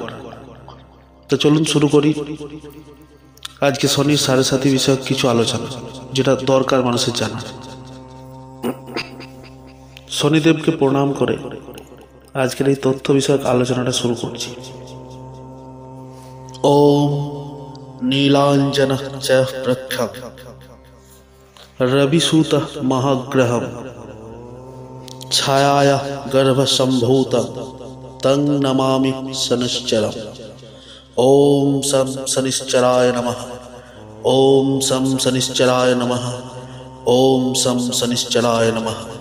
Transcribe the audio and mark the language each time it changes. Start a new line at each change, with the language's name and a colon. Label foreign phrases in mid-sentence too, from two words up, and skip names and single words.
Bangla: তো চলুন শুরু করি আজকে শনির 7.5 বিষয়ক কিছু আলোচনা, যেটা দরকার মানুষের জানার। শনিদেবকে প্রণাম করে আজকের এই তথ্য বিষয়ক আলোচনাটা শুরু করছি।
Sanskrit: ওম নীলাঞ্জন চ প্রখ্যাত রবিসূত মহাগ্রহম ছায়ায়া গর্ভসম্ভূত তং নমামি শনিশ্চরম। ওম সম শনিশ্চরায় নমঃ। ওম সম শনিশ্চরায় নমঃ। ওম সম শনিশ্চরায় নমঃ।